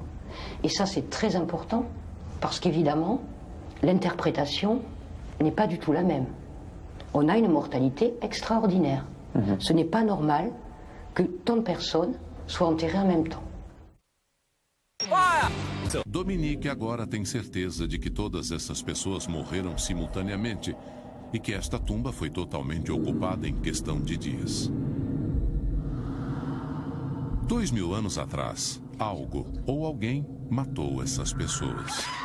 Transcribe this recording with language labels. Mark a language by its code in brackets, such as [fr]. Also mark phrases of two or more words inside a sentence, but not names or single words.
[fr] Et ça, c'est très important, parce qu'évidemment, l'interprétation n'est pas du tout la même. On a une mortalité extraordinaire. Ce n'est pas normal que tant de personnes soient enterrées en même temps. [pt] Dominique agora tem certeza de que todas essas pessoas morreram simultaneamente e que esta tumba foi totalmente ocupada em questão de dias. 2000 anos atrás, algo ou alguém matou essas pessoas.